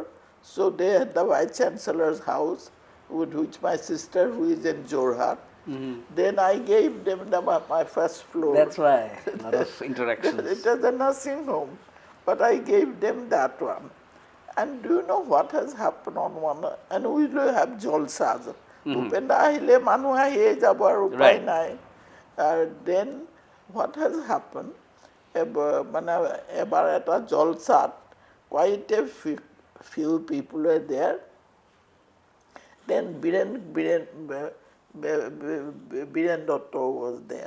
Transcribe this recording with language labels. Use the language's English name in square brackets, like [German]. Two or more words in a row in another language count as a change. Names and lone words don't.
[English] So they had the vice chancellor's house, with which my sister, who is in Jorhat. Then I gave them my first floor. That's why a lot of interactions. It was a nursing home, but I gave them that one. And do you know what has happened on one? And we will have jolsas. [Assamese] ভূপেনদা আহিলে মানু আহিয়ে যাবো আৰু উপায় নাই. [English] Then what has happened? [Assamese] মানে এবাৰ এটা জলছাত [English] quite a few people were there. Then Biren Dotto was there.